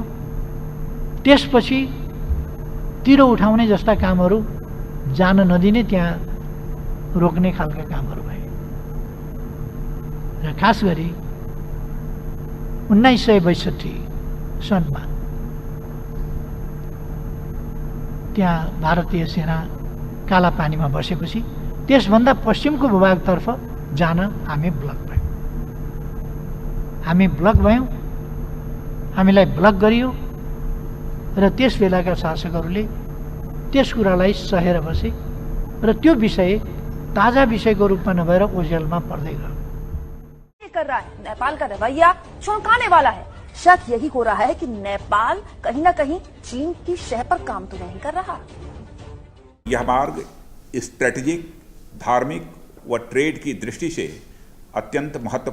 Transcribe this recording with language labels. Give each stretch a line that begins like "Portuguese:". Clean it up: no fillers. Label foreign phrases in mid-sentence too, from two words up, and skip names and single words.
Nepali: त्यसपछि तिरो उठाउने जस्ता कामहरू जान नदिने, त्यहाँ रोक्ने खालका कामहरू भए र खास गरी 1962 सनमा त्यहाँ भारतीय सेना कालापानीमा बसेपछि त्यसभन्दा पश्चिमको भूभागतर्फ जान हामी ब्लक भयौँ। हामीलाई ब्लक गरियो र त्यस बेलाका शासकहरूले त्यस कुरालाई सहेर बसे र त्यो विषय ताजा विषयको रूपमा नभएर ओझेलमा पर्दै गयो।
Hindi: कर रहा है नेपाल का रवैया चौंकाने वाला है। शक यही हो रहा है कि नेपाल कहीं ना कहीं चीन की शह पर काम तो नहीं कर रहा। यह मार्ग स्ट्रेटेजिक, धार्मिक व ट्रेड की दृष्टि से अत्यंत महत्वपूर्ण है।